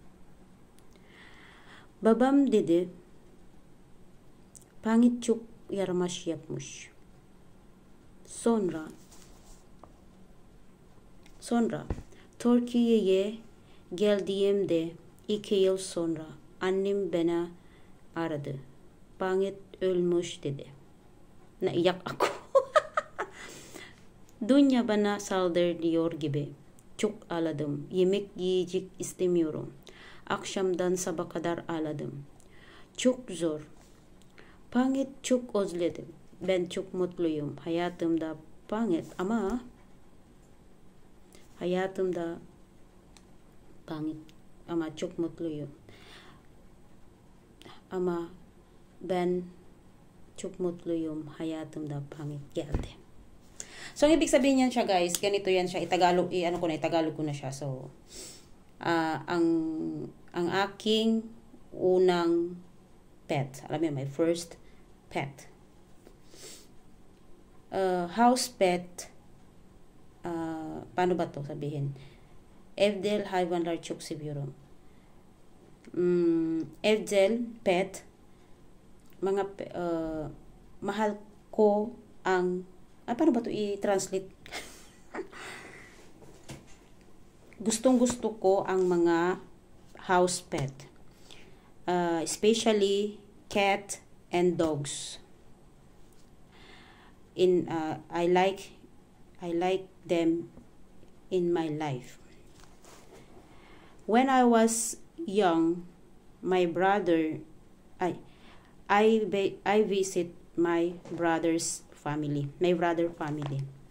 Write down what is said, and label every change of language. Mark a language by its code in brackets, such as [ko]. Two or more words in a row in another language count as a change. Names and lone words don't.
[tr] Babam dedi, Pangit çok yaramaz yapmış. Sonra Türkiye'ye geldiğimde 2 yıl sonra annem bana aradı. Pangit ölmüş dedi. [tl] Naiyak ako. [tr] Dünya bana saldırıyor gibi. Çok ağladım. Yemek yiyecek istemiyorum. Akşamdan sabah kadar ağladım. Çok zor. Pangit çok özledim. Ben çok mutluyum. Hayatımda Pangit ama çok mutluyum. Ama ben çok mutluyum. Hayatımda Pangit geldi. [tl] So, ang ibig sabihin yan siya guys, ganito yan siya, Itagalog ko na siya. So, ang aking unang pet, alam mo, [en] my first pet. House pet, [tl] paano ba to sabihin? [tr] Evdel hayvanlar çok seviyorum. Evdel, [tl] pet, mga mahal ko ang, paano ba ito i-translate? Gustong gusto ko ang mga [en] house pet. Especially cat and dogs. I like them in my life. When I was young, my brother, I visit my brother's family, my brother family.